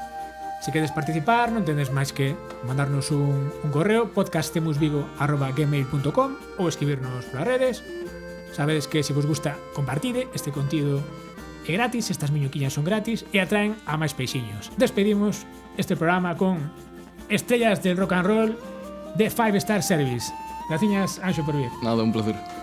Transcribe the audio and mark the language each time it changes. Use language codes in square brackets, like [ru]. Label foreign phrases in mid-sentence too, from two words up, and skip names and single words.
[gl] Se queres participar, non tenes máis que mandarnos un correo podcastemusvigo@gmail.com ou escribirnos polas redes. Sabedes que se vos gusta, compartide. Este contido é gratis, estas miñoquiñas son gratis e atraen a máis peixiños. Despedimos este programa con estrellas del rock and roll de Five Star Service. Graciñas, Anxo, por vir. Nada, un placer.